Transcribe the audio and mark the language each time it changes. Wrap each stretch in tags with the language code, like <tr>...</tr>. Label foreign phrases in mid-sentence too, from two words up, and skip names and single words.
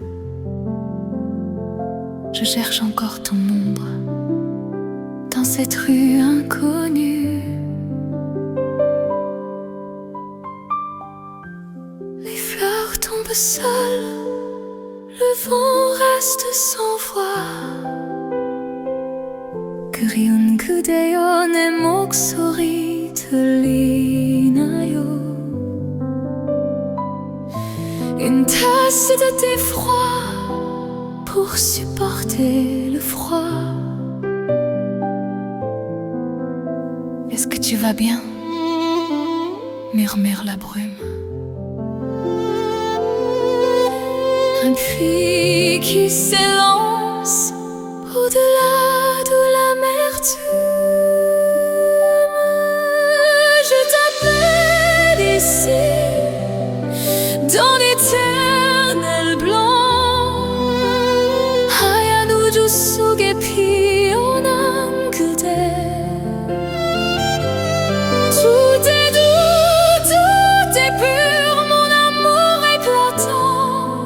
<fr>Je cherche encore ton ombre dans cette rue inconnue. Les fleurs tombent seules, le vent reste sans voix.</fr> <ko>그리운 그대여 내 목소리 들리나요?</ko> <fr>Une tasse de thé froid pour supporter le froid. Est-ce que tu vas bien? Murmure la brume. Un puits qui s'élance au-delà de l'amertume. Je t'appelle ici dans l'éternel blanc.</fr> <ko>하얀 우주 속에 피어난 그대.</ko> <fr>Tout est doux, tout est pur, mon amour éclatant.</fr>